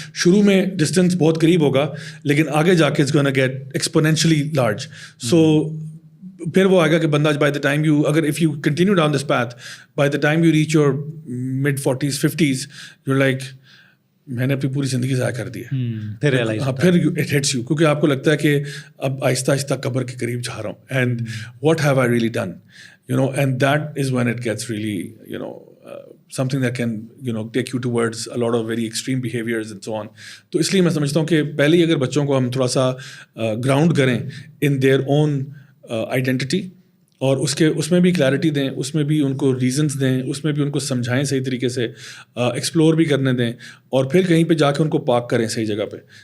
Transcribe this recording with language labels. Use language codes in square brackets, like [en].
[hi] शुरू में डिस्टेंस बहुत करीब होगा, लेकिन आगे जाके [en] It's gonna get exponentially large. [hi] सो फिर वो आएगा कि बंदा [en] by the time you, अगर if you continue down this path, by the time you reach your mid 40s 50s, you're like [hi] मैंने अपनी पूरी ज़िंदगी ज़ाया कर दी है. [en] फिर it hits you, [hi] क्योंकि आपको लगता है कि अब आहिस्ता आहिस्ता कब्र के करीब जा रहा हूँ, [en] And what have I really done, you know, and that is when it gets really, you know, something that can, you know, take you towards a lot of very extreme behaviors and so on. [hi] तो इसलिए मैं समझता हूँ कि पहले ही अगर बच्चों को हम थोड़ा सा ग्राउंड करें [en] in their own identity, [hi] और उसमें भी क्लैरिटी दें, उसमें भी उनको रीजंस दें, उसमें भी उनको समझाएं सही तरीके से, एक्सप्लोर भी करने दें, और फिर कहीं पे जाके उनको पार्क करें सही जगह पे.